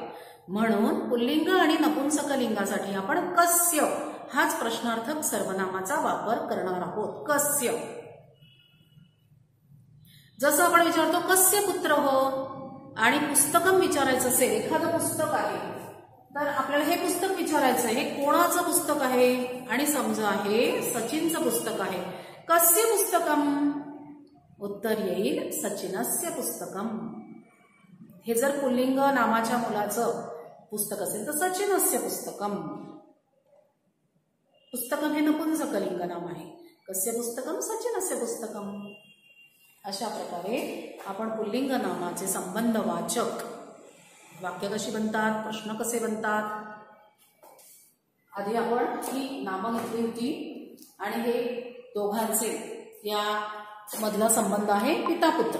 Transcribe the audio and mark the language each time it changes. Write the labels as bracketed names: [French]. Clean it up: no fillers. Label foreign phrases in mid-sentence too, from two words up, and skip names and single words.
[Marathi] म्हणून पुल्लिंग आणि नपुंसकलिंगासाठी आपण कस्य हाच प्रश्नार्थक सर्वनामाचा वापर करणार आहोत. कस्य. जसं आपण विचारतो [Sanskrit] कस्य पुत्र [Marathi] हो आणि पुस्तकम विचारायचं असेल, एखादं पुस्तक आहे तर आपल्याला हे पुस्तक विचारायचं आहे, हे कोणाचं पुस्तक आहे आणि समजा हे सचिनचं पुस्तक आहे. [Sanskrit] कस्य पुस्तकम, [Marathi] उत्तर येईल [Sanskrit] सचिनस्य पुस्तकम. [Marathi] हे जर पुल्लिंग नामाच्या मुलाचं पुस्तक असेल तर [Sanskrit] सचिनस्य पुस्तकम. [Marathi] पुस्तकम हे नपुंसकलिंग नाम आहे. [Sanskrit] कस्य पुस्तकम, सचिनस्य पुस्तकम. [Marathi] अशा प्रकारे आपण पुल्लिंग नामाचे संबंधवाचक वाक्य कशी बनतात, प्रश्न कसे बनतात. आधी आपण ही नामं घेतली होती आणि हे दोघांचे या मधला संबंध आहे पिता-पुत्र.